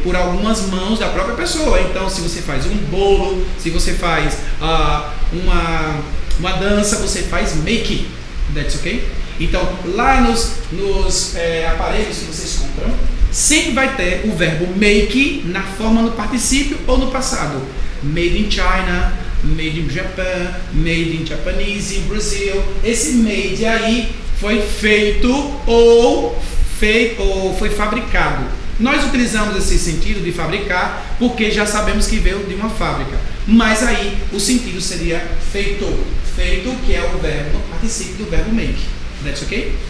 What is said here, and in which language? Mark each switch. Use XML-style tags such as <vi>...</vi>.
<pt>Por algumas mãos da própria pessoa. Então, se você faz um bolo, se você faz uma dança, você faz make.</pt> <en>That's okay?</en> <pt>Então, lá nos aparelhos que vocês compram, sempre vai ter o verbo make na forma no particípio ou no passado.</pt> <en>Made in China, made in Japan, made in Japanese, in Brazil.</en> <pt>Esse made aí foi feito ou foi fabricado. Nós utilizamos esse sentido de fabricar porque já sabemos que veio de uma fábrica. Mas aí o sentido seria feito. Feito, que é o verbo particípio do verbo make.</pt> <en>That's okay?</en>